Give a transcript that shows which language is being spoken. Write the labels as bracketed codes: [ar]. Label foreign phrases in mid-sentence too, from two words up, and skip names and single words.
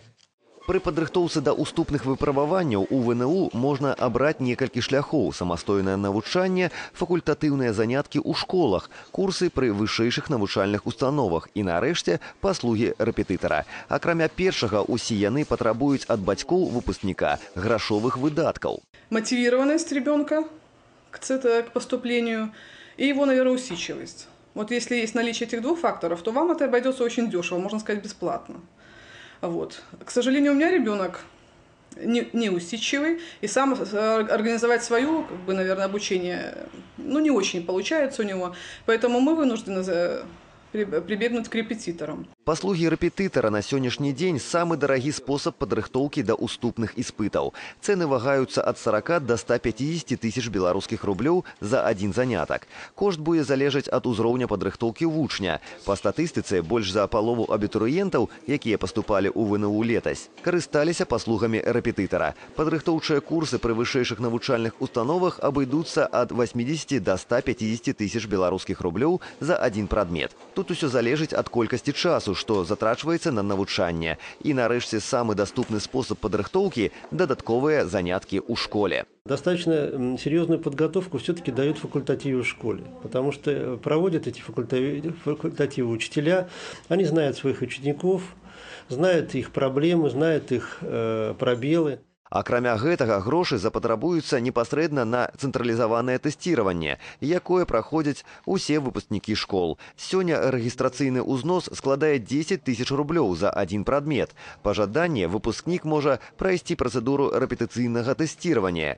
[be] При падрыхтоўцы да уступных выпрабаванняў у ВНУ можна абраць некалькі шляхоў: самастойнае навучанне, факультатыўныя заняткі ў школах, курсы пры вышэйшых навучальных установах і, нарэшце, паслугі рэпетытара. Акрамя першага, усе яны патрабуюць ад бацькоў выпускніка грашовых выдаткаў. [ru] Мотивированность ребенка к поступлению и его, наверное, усидчивость. Вот если есть наличие этих 2 факторов, то вам это обойдется очень дешево, можно сказать, бесплатно. Вот. К сожалению, у меня ребенок не усидчивый, и сам организовать свое, наверное, обучение, не очень получается у него, поэтому мы вынуждены прибегнуть к репетиторам. [be] Паслугі рэпетытара на сённяшні дзень самы дарагі спосаб падрыхтоўкі да уступных іспытаў. Цэны вагаюцца ад 40 до 150 тысяч беларускіх рублёў за один занятак. Кошт будзе залежаць ад узроўня падрыхтоўкі вучня. Па статыстыцы, больш за палову абітурыентаў, якія паступалі ў ВНУ летась, карысталіся паслугамі рэпетытара. Падрыхтоўчыя курсы пры вышэйшых навучальных установах абыдуцца ад 80 до 150 тысяч беларускіх рублёў за один прадмет. Тут усё залежыць ад колькасці часу, што затрачваецца на навучанне. І, нарэшце, самы даступны спосаб падрыхтоўкі – дадатковыя заняткі ў школе. [ru] Достаточно серьезную подготовку все-таки дают факультативы в школе, потому что проводят эти факультативы учителя, они знают своих учеников, знают их проблемы, знают их пробелы. [be] Акрамя гэтага, грошы запатрабуюцца непасрэдна на цэнтралізаванае тэсціраванне, якое праходзяць усе выпускнікі школ. Сёння рэгістрацыйны ўзнос складае 10 тысяч рублёў за один прадмет. Па жаданні выпускнік можа прайсці працэдуру рэпетыцыйнага тэсціравання.